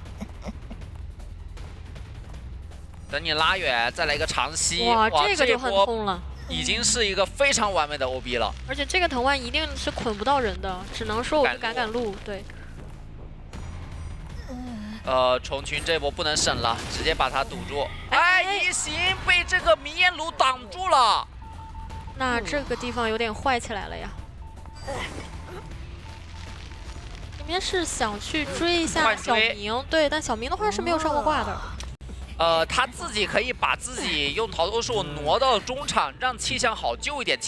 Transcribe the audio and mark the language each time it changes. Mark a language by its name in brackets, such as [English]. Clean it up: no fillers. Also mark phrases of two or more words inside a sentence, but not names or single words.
[Chinese] 等你拉遠，再來一個長吸。哇，這個就很痛了。已經是一個非常完美的 OB 了。而且這個藤蔓一定是捆不到人的，只能說我就趕路。對。虫群這波不能省了，直接把它堵住。哎，移形被這個迷煙爐擋住了。那這個地方有點壞起來了呀。這邊是想去追一下小明，對，但小明的話是沒有上過掛的。他自己可以把自己用逃脱術挪到中場，讓氣象好救一點。